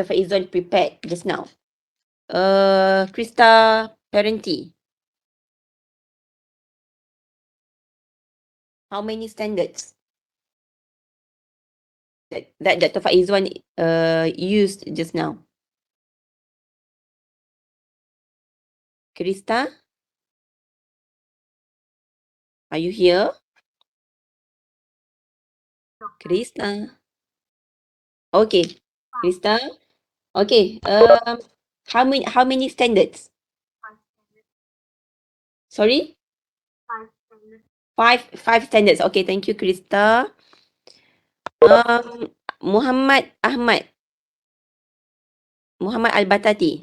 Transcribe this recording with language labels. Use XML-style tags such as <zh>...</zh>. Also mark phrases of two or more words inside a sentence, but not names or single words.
<en>Faizwan prepare just now? Krista Parenti, how many standards that Dr. Faizwan used just now? Krista, are you here? Krista. Okay, Krista. Okay. How many standards? Sorry? Five standards. Okay, thank you, Krista. Muhammad Ahmad. Muhammad Al-Batati.</en>